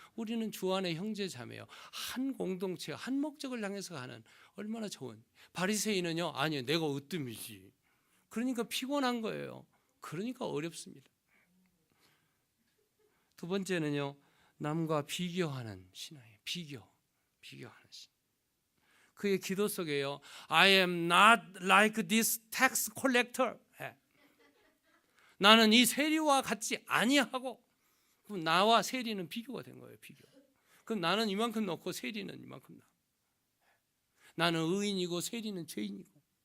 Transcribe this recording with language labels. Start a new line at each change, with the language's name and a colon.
Korean: 우리는 주 안에 형제 자매요. 한 공동체, 한 목적을 향해서 가는 얼마나 좋은. 바리새인은요, 아니요, 내가 으뜸이지. 그러니까 피곤한 거예요. 그러니까 어렵습니다. 두 번째는요, 남과 비교하는 신앙이에요. 비교하는 신앙. 그의 기도 속에요,
English: I am not like this tax collector.
Korean: 나는 이 세리와 같지 아니하고. 그럼 나와 세리는 비교가 된 거예요. 비교. 그럼 나는 이만큼 넣고 세리는 이만큼 넣고. 나는 의인이고 세리는 죄인이고.